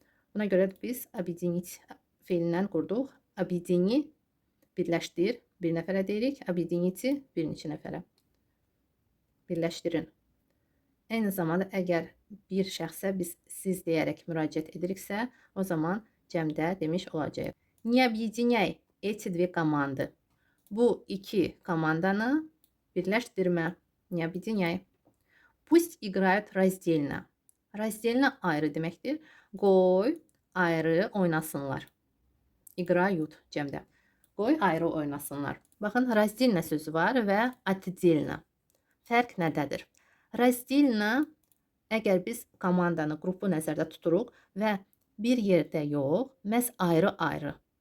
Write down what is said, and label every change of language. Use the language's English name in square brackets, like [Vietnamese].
[Azerbaijani] Buna görə biz объединить feilindən qurduq. Объедини, birləşdir, bir nəfərə deyirik. Объедините, bir neçə nəfərə. Birləşdirin. Eyni zamanda əgər bir şəxsə biz siz deyərək müraciət ediriksə, o zaman cəmdə demiş olacağıq. [Russian] Не объединяй эти две команды. [Azerbaijani] Bu iki komandanı birləşdirmə. [Russian] Не объединяй. Пусть играют раздельно. [Azerbaijani] Раздельно ayrı deməkdir. Qoy ayrı oynasınlar. [Russian] Играют cəmdə. [Azerbaijani] Qoy ayrı oynasınlar. Baxın, раздельно sözü var və отдельно. Fərq nədədir? Раздельно, əgər biz komandanı, qrupu nəzərdə tuturuq və bir yerdə yox, məhz ayrı-ayrı.